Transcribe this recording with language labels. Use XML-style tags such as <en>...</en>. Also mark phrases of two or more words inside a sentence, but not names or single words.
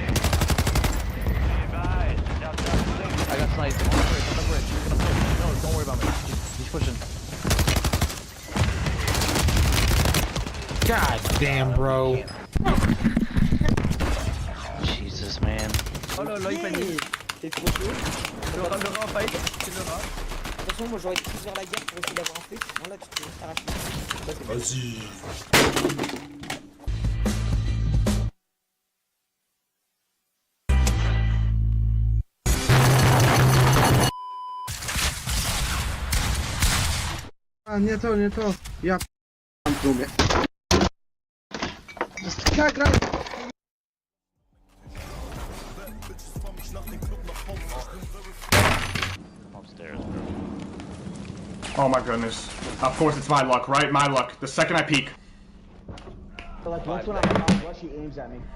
<en>I got sniped. On the bridge. He's gonna push. No, don't worry about me. He's pushing. God damn, bro. Jesus, man.</en> <fr>Oh là là, il panique. T'es trop chaud. Le rat, fight. C'est le rat. De toute façon, moi j'aurais poussé vers la guerre pour essayer d'avoir un flic. Bon là, tu peux t'arracher. Vas-y.</fr> <pl>Nie to. Ja mam plumie. Graj.</pl> <en>Upstairs, bro. Oh my goodness. Of course it's my luck, right? My luck. The second I peek. So like once when I'm out, rush, he aims at me.</en>